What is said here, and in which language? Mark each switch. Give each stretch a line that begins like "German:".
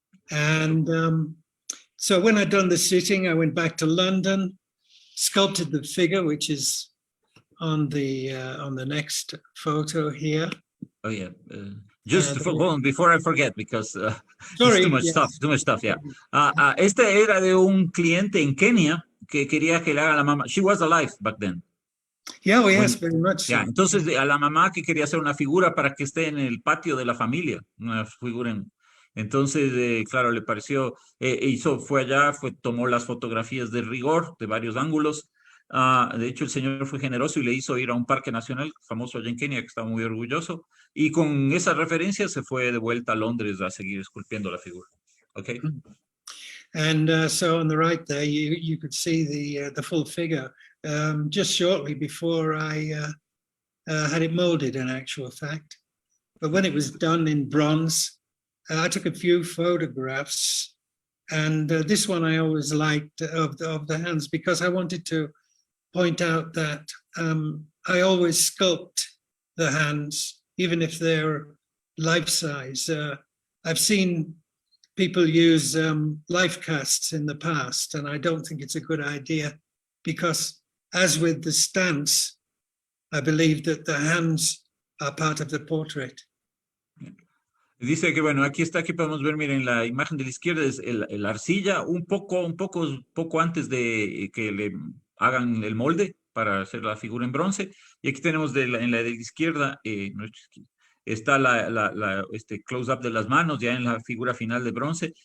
English: And so when I'd done the sitting, I went back to London, sculpted the figure, which is on the next photo here. Oh, yeah. Just hold on, before I forget, because Sorry, it's too much stuff, yeah.
Spanish: Este era de un cliente en Kenia que quería que le haga la mamá.
English: She was alive back then. Yeah, well, yes, very much so.
Spanish: Ya, entonces a la mamá que quería hacer una figura para que esté en el patio de la familia, una figura entonces, claro, le pareció, fue allá, tomó las fotografías de rigor, de varios ángulos. De hecho, el señor fue generoso y le hizo ir a un parque nacional famoso allá en Kenia, que estaba muy orgulloso, y con esa referencia se fue de vuelta a Londres a seguir esculpiendo la figura.
English: Okay. And so on the right there, you could see the full figure just shortly before I had it molded, in actual fact. But when it was done in bronze, I took a few photographs, and this one I always liked of the hands, because I wanted to point out that I always sculpt the hands, even if they're life-size. I've seen people use life casts in the past, and I don't think it's a good idea, because as with the stance, I believe that the hands are part of the portrait.
Spanish: Dice que, bueno, aquí podemos ver, miren, la imagen de la izquierda es la arcilla, un poco antes de que le hagan el molde para hacer la figura en bronce. Y aquí tenemos en la de la izquierda, está este close-up de las manos ya en la figura final de bronce.